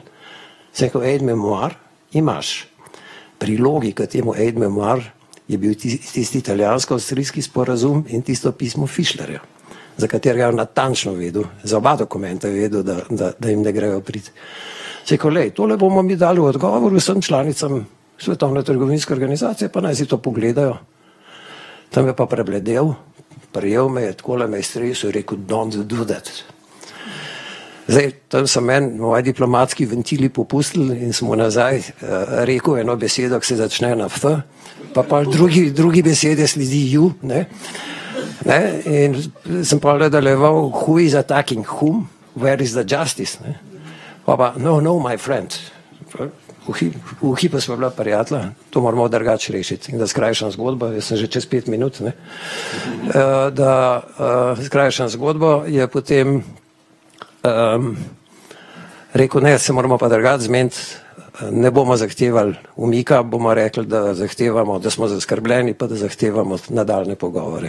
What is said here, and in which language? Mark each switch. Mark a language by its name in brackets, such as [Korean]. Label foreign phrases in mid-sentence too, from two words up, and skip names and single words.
[Slovenian] Sem rekel, [French] aid memoir [Slovenian] imaš. Prilogi k temu [French] aid memoir [Slovenian] je bil tisti italijansko-avstrijski sporazum in tisto pismo Fischlerja, za katerega je natančno vedel, za oba dokumenta je vedel, da jim ne grejo prid. Sem rekel, lej, tole bomo mi dali v odgovor vsem članicam Svetovne trgovinske organizacije, pa naj si to pogledajo. Tam je pa prebledel, prijel me je, takole me je stresel in rekel, [English] don't do that. [Slovenian] Zdaj, tam so meni moji diplomatski ventili popustili in sem mu nazaj rekel eno besedo, ki se začne na F, pa drugi besede sledi ju, ne? In sem pa nadaljeval, [English] who is attacking whom, where is the justice, [Slovenian] ne? Pa, [English] no, my friend. [Slovenian] V hipu smo bila prijatelja, to moramo drugače rešiti. In da skrajšam zgodbo, jaz sem že čez 5 minut, ne? Da skrajšam zgodbo, je potem rekel, ne, se moramo pa drugače zmeniti, ne bomo zahtevali umika, bomo rekli, da zahtevamo, da smo zaskrbljeni, pa da zahtevamo nadaljne pogovore.